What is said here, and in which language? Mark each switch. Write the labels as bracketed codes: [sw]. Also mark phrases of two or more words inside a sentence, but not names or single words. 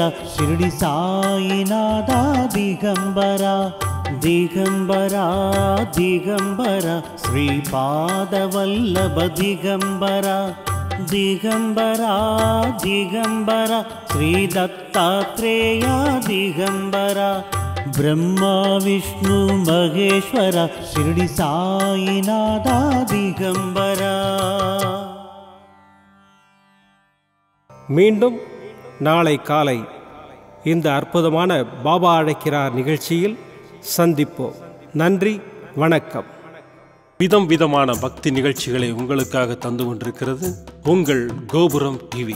[sa] शिरडी साईनाथा दिगंबरा दिगंबरा दिगंबरा श्रीपादवल्लभ दिगंबरा दिगंबरा दिगंबरा श्री दत्तात्रेय दिगंबरा ब्रह्मा विष्णु महेश्वर शिरडी साईनाथा दिगंबरा। [ta] மீண்டும் நாளை காலை இந்த அற்புதமான பாபா அழைக்கிறார் நிகழ்ச்சியில் சந்திப்போம். நன்றி, வணக்கம். விதம் விதமான பக்தி நிகழ்ச்சிகளை உங்களுக்காக தந்து கொண்டிருக்கிறது உங்கள் கோபுரம் டிவி.